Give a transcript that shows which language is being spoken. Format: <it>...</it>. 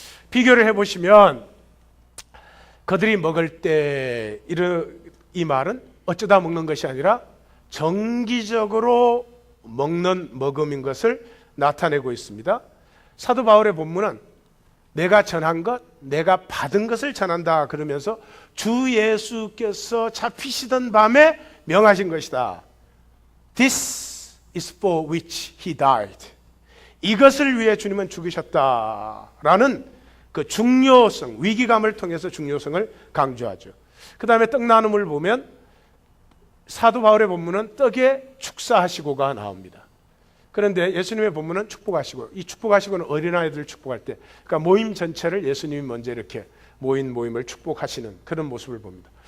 <ko>비교를 해보시면 그들이 먹을 때 이 말은 어쩌다 먹는 것이 아니라 정기적으로 먹는 먹음인 것을 나타내고 있습니다. 사도 바울의 본문은 내가 전한 것, 내가 받은 것을 전한다 그러면서 주 예수께서 잡히시던 밤에 명하신 것이다.</ko> <en>This is for which he died.</en> <ko>이것을 위해 주님은 죽으셨다라는 그 중요성, 위기감을 통해서 중요성을 강조하죠. 그 다음에 떡 나눔을 보면 사도 바울의 본문은 떡에 축사하시고가 나옵니다. 그런데 예수님의 본문은 축복하시고, 이 축복하시고는 어린아이들을 축복할 때, 그러니까 모임 전체를 예수님이 먼저 이렇게 모임을 축복하시는 그런 모습을 봅니다.</ko>